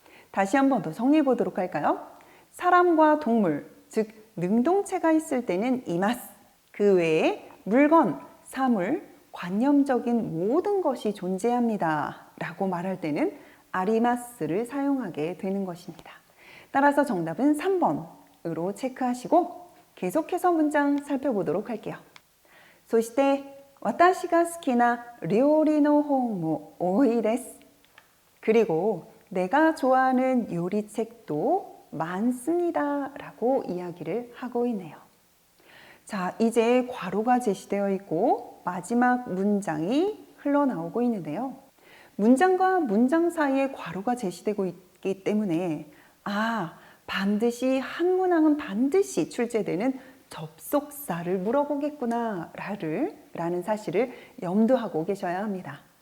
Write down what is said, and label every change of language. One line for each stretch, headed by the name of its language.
Korean: 다시 한 번 더 정리해 보도록 할까요? 사람과 동물, 즉 능동체가 있을 때는 이마스, 그 외에 물건, 사물, 관념적인 모든 것이 존재합니다 라고 말할 때는 아리마스를 사용하게 되는 것입니다. 따라서 정답은 3번으로 체크하시고 계속해서 문장 살펴보도록 할게요.
Japanese: そして私が好きな料理の本も多いです.
Korean: 그리고 내가 좋아하는 요리책도 많습니다 라고 이야기를 하고 있네요. 자, 이제 괄호가 제시되어 있고 마지막 문장이 흘러나오고 있는데요. 문장과 문장 사이에 괄호가 제시되고 있기 때문에 반드시 한 문항은 반드시 출제되는 접속사를 물어보겠구나 라는 사실을 염두하고 계셔야 합니다.